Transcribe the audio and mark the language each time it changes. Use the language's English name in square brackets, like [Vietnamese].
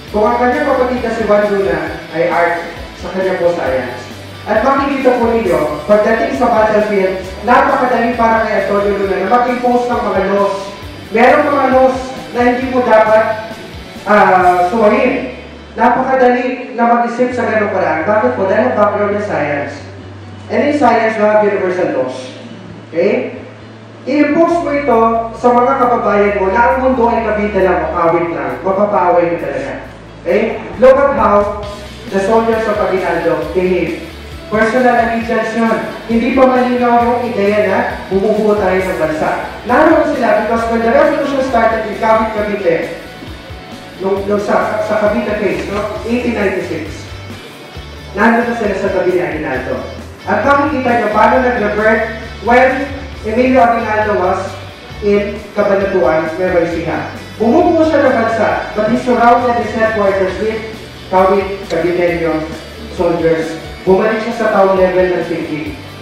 [Filipino] Kung ang kanyang kapatid na si Juan Luna ay art, sa kanya po science. At makikita po ninyo, pagdating sa battlefield, napakadali para kay Antonio Luna na mag-impose ng mga laws. Merong mga laws na hindi mo dapat suwahin. Napakadali na mag-isip sa ganong paraan. Bakit po? Dahil ang background niya science. [English] And in science, you have universal laws. Okay? [Filipino] I-impose mo ito sa mga kababayan mo na ang mundo ay kabita lang o kawit lang. Mapapaaway mo talaga. Okay? [English] Look at how the soldiers of Aguinaldo behave. Personal allegiance yun. [Filipino] Hindi pa malinaw yung ideya na bumubuo tayo ng bansa. Naroon sila [English] because when the revolution started in Cavite, sa Cavite case, no? [Filipino] 1896. Nandun na sila sa tabi ni Aguinaldo. At makikita nyo paano nag-revert [English] when Emilio Aguinaldo was in Cabanatuan, Nueva Ecija. [Filipino] Bumubuo siya ng bansa, [English] but he surrounded his headquarters with Caviteño soldiers. [Filipino] Bumalik siya sa town level ng thinking.